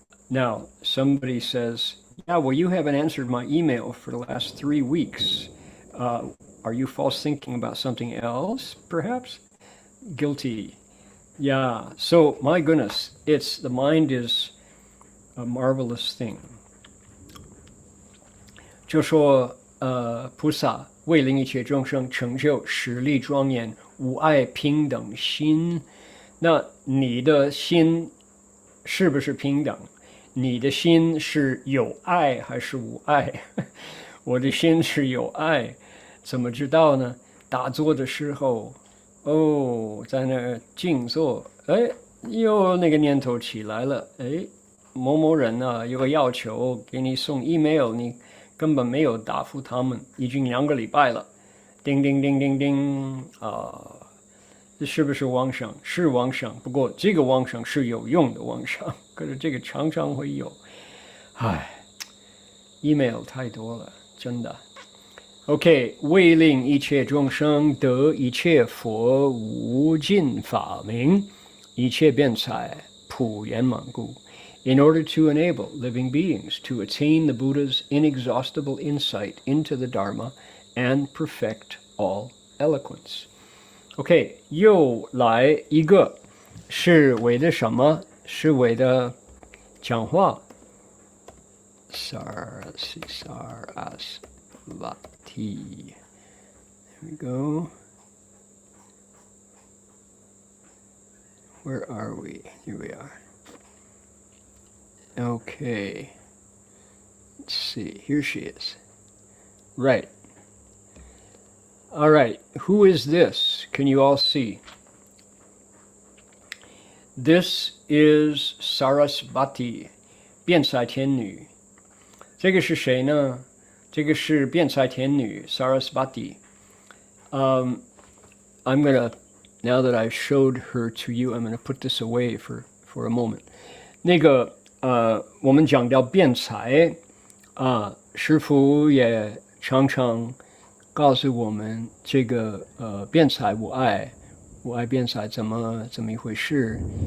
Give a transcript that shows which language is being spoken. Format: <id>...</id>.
<en>Now, somebody says, yeah, well, you haven't answered my email for the last 3 weeks. Are you false thinking about something else, perhaps? Guilty. Yeah, so my goodness, the mind is a marvelous thing.</en> <zh>就说菩萨为令一切众生成就实力庄严无爱平等心，那你的心是不是平等？你的心是有爱还是无爱？我的心是有爱，怎么知道呢？打坐的时候。在那儿静坐，又那个念头起来了，某某人啊，有个要求给你送 email， 你根本没有答复他们，已经2个礼拜了，叮叮叮叮叮这是不是妄想？是妄想，不过这个妄想是有用的妄想，可是这个常常会有，email 太多了，真的。 OK， 为令一切众生得一切佛无尽法明，一切辩才普圆满故。</zh> <en>In order to enable living beings to attain the Buddha's inexhaustible insight into the Dharma and perfect all eloquence.</en> <zh>OK， 又来一个，是为的什么？是为的讲话。Sarasvati.</zh> <en>There we go. Where are we? Here we are. Okay. Let's see. Here she is. Right. All right. Who is this? Can you all see? This is Sarasvati,</en> <zh>辩才天女。这个是谁呢？这个是辩才天女 Sarasvati.</zh> <en>I'm gonna, now that I showed her to you, I'm gonna put this away for a moment.</en> <zh>那个我们讲到辩才师父也常常告诉我们这个辩才无碍辩才怎么一回事。</zh>